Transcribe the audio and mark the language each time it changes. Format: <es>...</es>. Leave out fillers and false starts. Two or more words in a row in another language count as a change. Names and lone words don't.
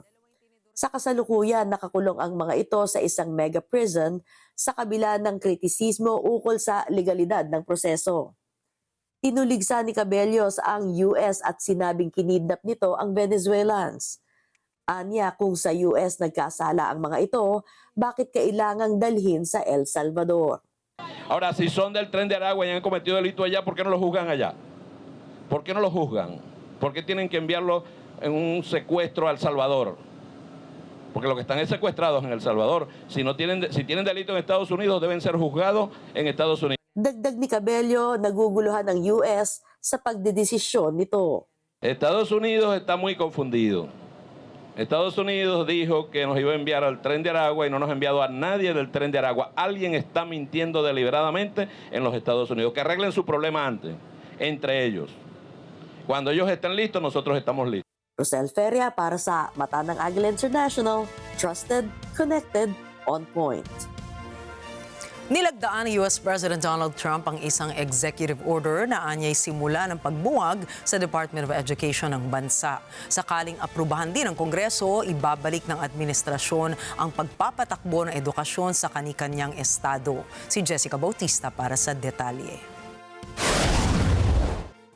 <tl>Sa kasalukuyan, nakakulong ang mga ito sa isang mega prison sa kabila ng kritisismo ukol sa legalidad ng proseso. Tinuligsa ni Cabellos ang US at sinabing kinidnap nito ang Venezuelans. Anya, kung sa US nagkasala ang mga ito, bakit kailangang dalhin sa El Salvador?</tl> <es>Ahora, si son del Tren de Aragua y han cometido delito allá, ¿por qué no lo juzgan allá? ¿Por qué no lo juzgan? ¿Por qué tienen que enviarlo en un secuestro a El Salvador? Porque los que están secuestrados en El Salvador, si tienen delito en Estados Unidos, deben ser juzgados en Estados Unidos.</es> <tl>Dagdag ni Cabello, naguguluhan ng US sa pagdedesisyon nito.</tl> <es>Estados Unidos está muy confundido. Estados Unidos dijo que nos iba a enviar al Tren de Aragua y no nos ha enviado a nadie del Tren de Aragua. Alguien está mintiendo deliberadamente en los Estados Unidos. Que arreglen su problema antes, entre ellos. Cuando ellos estén listos, nosotros estamos listos.</es> <tl>Rosel Feria para sa Mata ng Agila International,</tl> <en>trusted, connected, on point.</en> <tl>Nilagdaan ni US President Donald Trump ang isang</tl> <en>executive order</en> <tl>na anyay simula ng pagbuwag sa Department of Education ng bansa. Sakaling aprubahan din ng Kongreso, ibabalik ng administrasyon ang pagpapatakbo ng edukasyon sa kani-kanyang estado. Si Jessica Bautista para sa detalye.</tl>